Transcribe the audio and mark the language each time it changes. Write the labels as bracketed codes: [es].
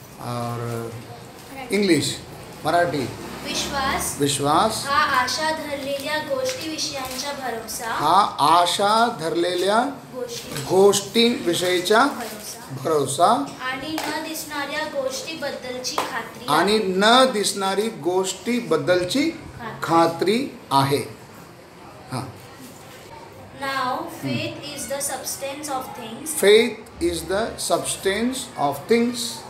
[hi] और इंग्लिश मराठी विश्वास [mr] हा आशा धरलेल्या गोष्टी विषयांचा भरोसा, हा आशा धरलेल्या गोष्टींविषयीचा भरोसा आणि न दिसणाऱ्या गोष्टीबद्दलची खात्री, आणि न दिसणारी गोष्टीबद्दलची खात्री आहे। हाँ। [en] Now faith is the substance of things, Faith is the substance of things